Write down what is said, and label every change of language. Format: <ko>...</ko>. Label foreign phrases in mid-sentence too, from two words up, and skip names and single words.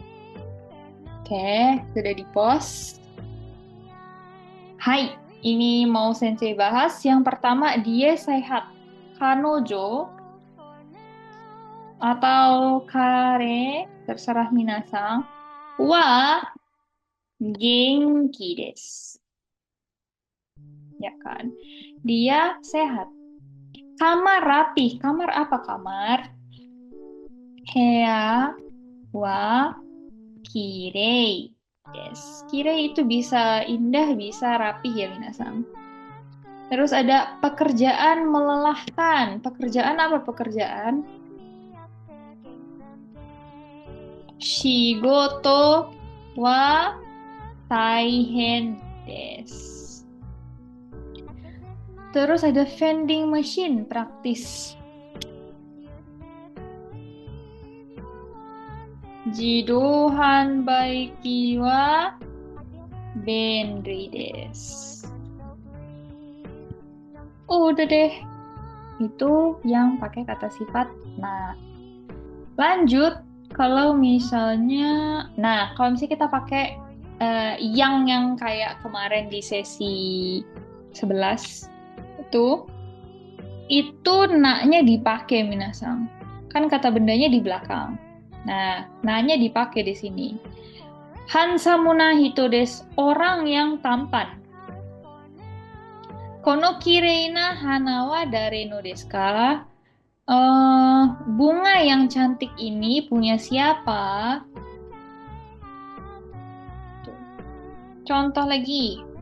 <id>Oke, sudah di pause. Hai, ini mau sensei bahas. Yang pertama dia sehat. Kanojo atau kare terserah minasang.</id> <ja>は元気です.</ja> <id>Ya kan? Dia sehat. Kamar rapih. Kamar apa kamar?</id> <ja>部屋はきれい. Yes.</ja> <id>Kirei itu bisa indah, bisa rapih ya minasang. Terus ada pekerjaan melelahkan. Pekerjaan apa pekerjaan?</id> <ja>仕事は大変です.</ja> <id>Terus ada</id> <en>vending machine</en> <id>praktis.</id> <ja>自動販売機は便利です.</ja> <id>Udah deh, itu yang pakai kata sifat. Nah, lanjut kalau misalnya, kalau misalnya kita pakai yang kayak kemarin di sesi 11 itu naknya dipakai minasang. Kan kata bendanya di belakang. Nah, naknya dipakai di sini.</id> <ja>ハンサムな人です,</ja> <id>orang yang tampan.</id> <ja>この綺麗な花は誰のですか?</ja> <id>Bunga yang cantik ini punya siapa? Tuh. Contoh lagi.</id>